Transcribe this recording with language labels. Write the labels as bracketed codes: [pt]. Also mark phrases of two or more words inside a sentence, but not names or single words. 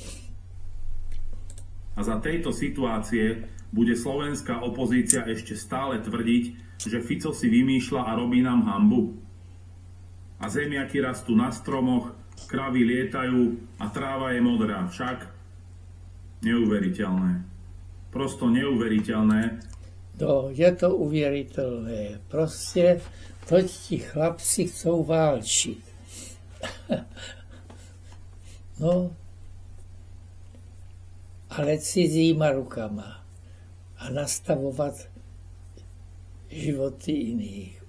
[sk] A za tejto situácie bude slovenská opozícia ešte stále tvrdiť, že Fico si vymýšľa a robí nám hanbu. A zemiaky rastú na stromoch, kravy lietajú a tráva je modrá. Však neuveriteľné. Prosto neuveriteľné. No, [cs] je to uvěřitelné. Prostě toť ti chlapci chcou válčit. No, ale cizíma rukama a nastavovat životy jiných.